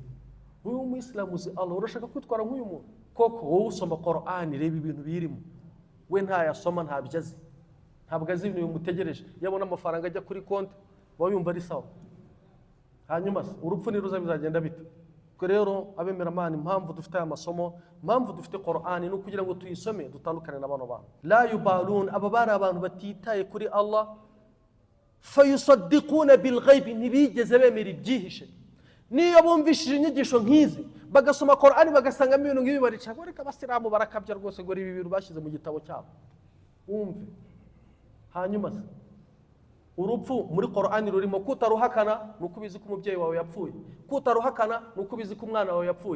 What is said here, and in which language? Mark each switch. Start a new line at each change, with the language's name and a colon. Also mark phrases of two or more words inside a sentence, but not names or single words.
Kinyarwanda: uyu muislamu uzi Allah, urashaka kwitwara nk'uyu muntu? koko wowe usoma Qur'an, reba ibintu birimo, we ntayasoma ntabyazi, ntabwo azi ibintu bimutegereje. yabona amafaranga ajya kuri konti wowe yumva ari sawa. hanyuma urupfu niruza bizagenda bite? rero abemera Imana, impamvu dufite aya masomo, impamvu dufite Qur'an ni kugira ngo tuyisome dutandukane n'abano bantu.
Arabic: لا يبالون,
Kinyarwanda: aba bari abantu batitaye kuri Allah.
Arabic: فيصدقون بالغيب,
Kinyarwanda: ntibigeze bemera ibyihishe. niyo bumvishije inyigisho nk'izi bagasoma Qur'an bagasangamo ibintu nk'ibi, barica ngo reka abasilamu barakabya rwose, ngo ibi bintu bashyize mu gitabo cyabo, wumve. hanyuma urupfu muri Qur'an rurimo. kutaruhakana nuko ubizi ko umubyeyi wawe yapfuye, kutaruhakana nuko ubizi ko umwana wawe yapfuye.